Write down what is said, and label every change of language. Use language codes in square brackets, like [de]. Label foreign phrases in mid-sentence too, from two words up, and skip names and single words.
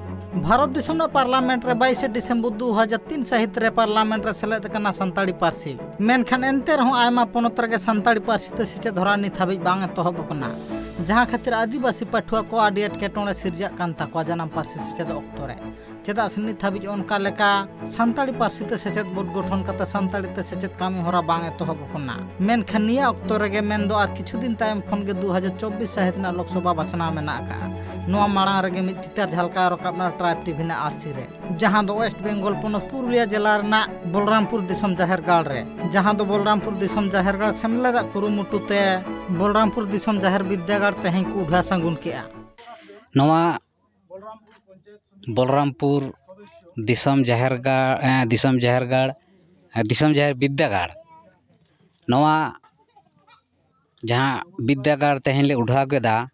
[sat] भारत दिसम पार्लामेंट रे 22 डिसेम्बर 2003 साहित रे पार्लामेंट रे सेलेद कना संताड़ी पार्सी मेनखान एनते रहो आयमा पोनत रे संताड़ी पार्सी ते सेचे धरा नित हाबि बांग एतहब कना जहाँ खातिर आदिवासी पाठुआ को आदि एटकेटोणे सिरजा कान ताको जानम पार्सी सेचेद ऑक्टो रे चेदा से नित हाबि ओनका लेका संताड़ी पार्सी ते सेचेद बोर्ड गठन कते संताड़ी ते सेचेद कामी होरा बांग एतहब कना मेनखान निया ऑक्टो रेगे मेन दो [bn] আর কিছু দিন [sat] तायम खन गे 2024 साहित ना लोकसभा बाछना मेना का नोआ मांग रेगे मिट चितार झलका रकाबना ट्राइब टीवी ना आरसी रे जहां दो वेस्ट बेंगल पोनत पुरुलिया जिला रना बलरामपुर दिसम जाहेरगाड़ रे जहां दो बलरामपुर दिसम जाहेरगाड़ सेमलेदा कुरुमुटुते बलरामपुर दिसम जाहेर विद्यागाड़ तेहें को उठा संगुन केआ नोआ बलरामपुर दिसम जाहेरगाड़ दिसम जाहेर विद्यागाड़ नोआ जहां विद्यागाड़ तेहें ले उठा केदा